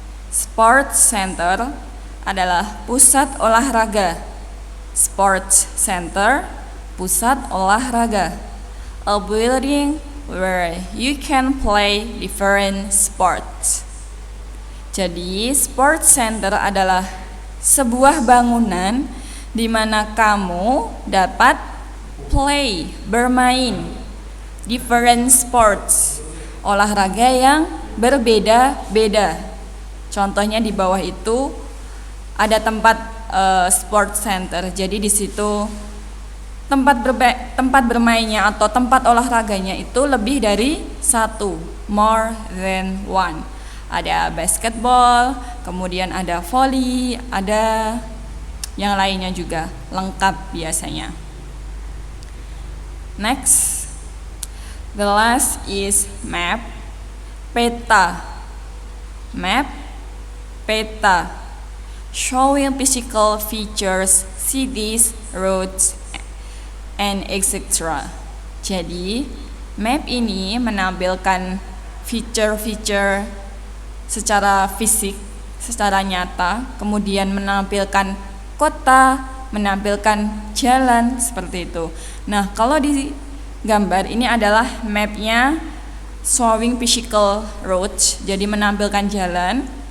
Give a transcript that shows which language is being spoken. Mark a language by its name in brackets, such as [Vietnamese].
[Indonesian] Sports center adalah pusat olahraga. Sports center, pusat olahraga. [English] A building where you can play different sports. [Indonesian] Jadi, sports center adalah sebuah bangunan di mana kamu dapat play, bermain [English] different sports, [Indonesian] olahraga yang berbeda-beda. Contohnya di bawah itu ada tempat sports center. Jadi di situ tempat bermainnya atau tempat olahraganya itu lebih dari satu, [English] more than one. [Indonesian] Ada basketball, kemudian ada volley, ada yang lainnya juga, lengkap biasanya. [English] Next, the last is map, peta. Map, peta, showing physical features, cities, roads, and etc. [Indonesian] Jadi, map ini menampilkan feature-feature secara fisik, secara nyata, kemudian menampilkan kota, menampilkan jalan, seperti itu. Nah, kalau di gambar ini adalah mapnya [English] showing physical roads, [Indonesian] jadi menampilkan jalan.